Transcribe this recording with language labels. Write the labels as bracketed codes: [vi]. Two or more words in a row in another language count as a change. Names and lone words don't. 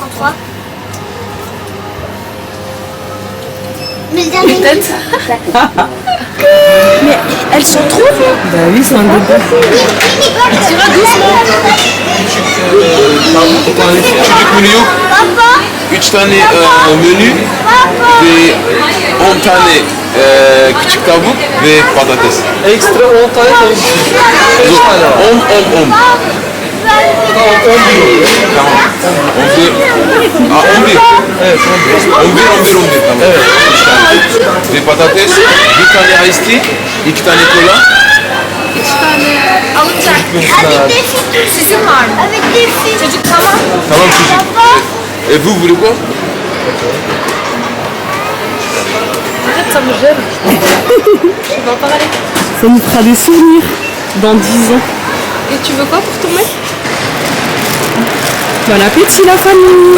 [fr] Mais le dernier. Mais elles sont trop longues. Bah oui, c'est un bébé. Tu vas doucement. Papa. [tr] 3 tane menü ve 10 tane küçük tavuk ve patates. Ekstra 10 tane tavuk. 10. Tamam 11. Tamam. 11. Aa 11. Evet 11. 11 tamam. Evet. 3 tane. Ve patates, 1 tane [en] iced tea, [tr] 2 tane kola. 3 tane alınacak. [fr] Avec des filles. [tr] Sizin var mı? [fr] Avec des filles. [tr] Çocuk tamam. Tamam çocuk. [fr] Et vous voulez quoi? Arrête, ça me gêne. Je vais en parler. Ça nous fera des souvenirs dans 10 ans. Et tu veux quoi pour tourner? Bon appétit la famille.